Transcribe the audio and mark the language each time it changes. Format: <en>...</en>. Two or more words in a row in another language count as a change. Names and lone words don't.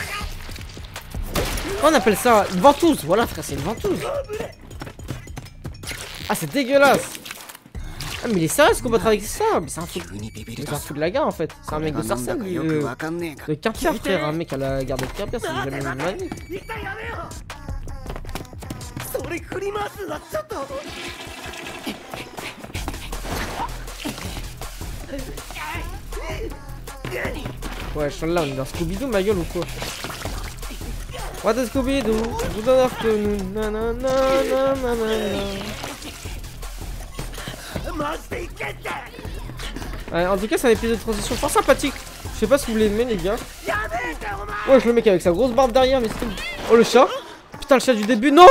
<fr>Comment on appelle ça? Une ventouse, voilà, frère, c'est une ventouse. Ah, c'est dégueulasse! Ah, mais il est sérieux ce combattre avec ça? Mais c'est un truc. C'est un fou de la gare en fait. C'est un mec de Sarcelles, de Quimper, frère. Un mec à la gare de Quimper, c'est jamais vu de ma vie.</fr> <ja>それ振り回すのはちょっと。</ja> <fr>Ouais, je suis là, on est dans Scooby-Doo, ma gueule ou quoi?</fr> <en>What is Scooby-Doo? Good afternoon. Nanana.</en> <fr>Ouais, en tout cas, c'est un épisode de transition fort sympathique. Je sais pas si vous l'aimez, les gars. Ouais, je le mec avec sa grosse barbe derrière, mais c'est. Oh, le chat! Putain, le chat du début, non!</fr>